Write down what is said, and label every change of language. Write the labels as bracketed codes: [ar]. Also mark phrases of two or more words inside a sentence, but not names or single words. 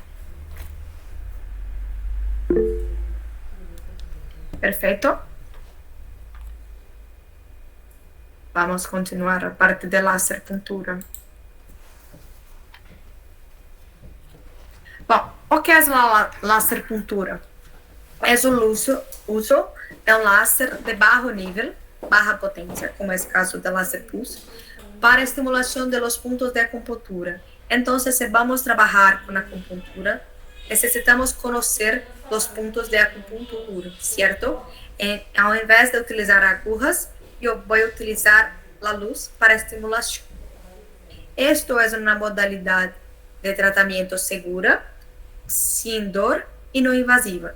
[pt] Perfeito? Vamos a continuar a parte de láser puntura. Bom, o que é a láser puntura? É o uso de um láser de bajo nível, baja potência, como é o caso da láser pulse, para estimulação de [es] los puntos [pt] de acupuntura. Então, se vamos trabalhar com acupuntura, necessitamos conhecer os pontos de acupuntura, certo? Ao invés de utilizar agujas, eu vou utilizar a luz para estimulação. Esto é uma modalidade de tratamento segura, sem dor e não invasiva.